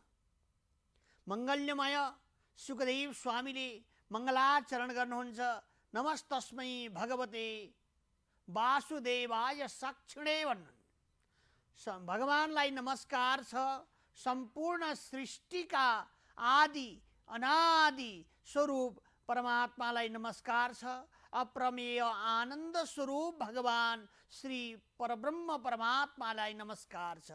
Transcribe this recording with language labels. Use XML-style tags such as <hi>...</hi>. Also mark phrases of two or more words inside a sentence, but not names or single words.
<ne>मंगल्यमय सुखदेव स्वामीले मङ्गलाचरण गर्नुहुन्छ।</ne> <sa>नमस्तस्मै भगवते वासुदेवाय सक्षिणे भन्नु।</sa> <ne>भगवानलाई नमस्कार छ। सम्पूर्ण सृष्टिका आदि अनादि स्वरूप परमात्मालाई नमस्कार छ। अप्रमेय आनन्द स्वरूप भगवान श्री परब्रह्म परमात्मालाई नमस्कार छ।</ne>